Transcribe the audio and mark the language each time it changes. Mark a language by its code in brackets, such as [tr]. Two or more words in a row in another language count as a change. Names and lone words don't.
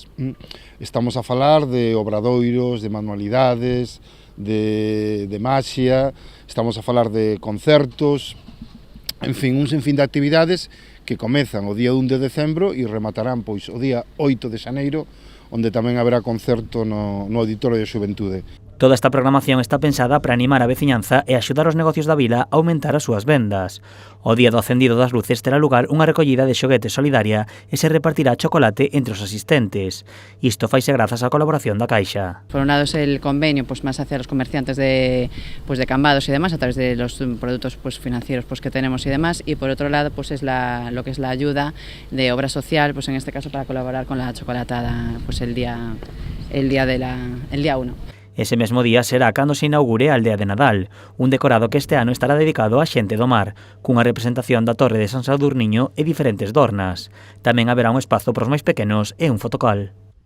[gl] Estamos a falar de obradoiros, de manualidades, de maxia, estamos a falar de concertos, en fin, un sinfín de actividades que comezan o día 1 de decembro e rematarán pois o día 8 de xaneiro, onde tamén haberá concerto no Auditorio de Xuventude. Toda esta programación está pensada para animar a veciñanza e axudar os negocios da vila a aumentar as súas vendas. O día do acendido das luces terá lugar unha recollida de xoguetes solidaria e se repartirá chocolate entre os asistentes. Isto faise grazas á colaboración da Caixa. [es] Por un lado es el convenio más hacia los comerciantes de Cambados y demás, a través de los productos financieros que tenemos y demás, y por otro lado es lo que es la ayuda de obra social, en este caso para colaborar con la chocolatada el día 1. [gl] Ese mesmo día será cando se inaugure a aldea de Nadal, un decorado que este ano estará dedicado á xente do mar, cunha representación da Torre de San Sadurniño e diferentes dornas. Tamén haberá un espazo para os máis pequenos e un fotocall.